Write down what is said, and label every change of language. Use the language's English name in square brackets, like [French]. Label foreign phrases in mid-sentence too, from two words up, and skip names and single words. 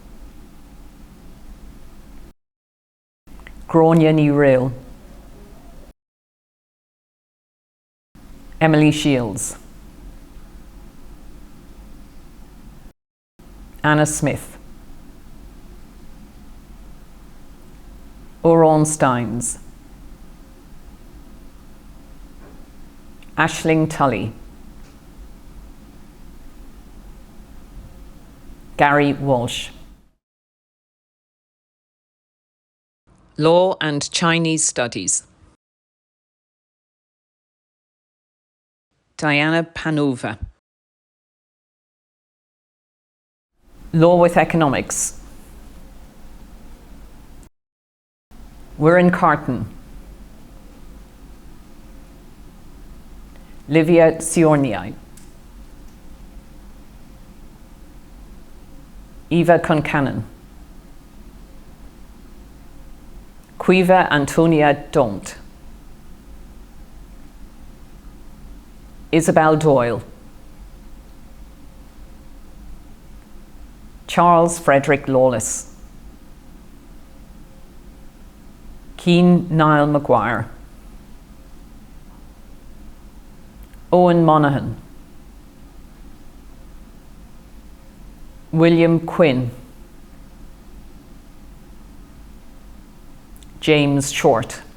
[English] Gráinne Ní Rill, Emily Shields, Anna Smith, Oran Steins, Aisling Tully, Gary Walsh. Law and Chinese Studies, Diana Panova, Law with Economics, Wirren Carton, Livia Siorniai, Eva Concannon, Quiva Antonia Daunt, Isabel Doyle, Charles Frederick Lawless, Keane Niall Maguire, Owen Monaghan, William Quinn, James Short,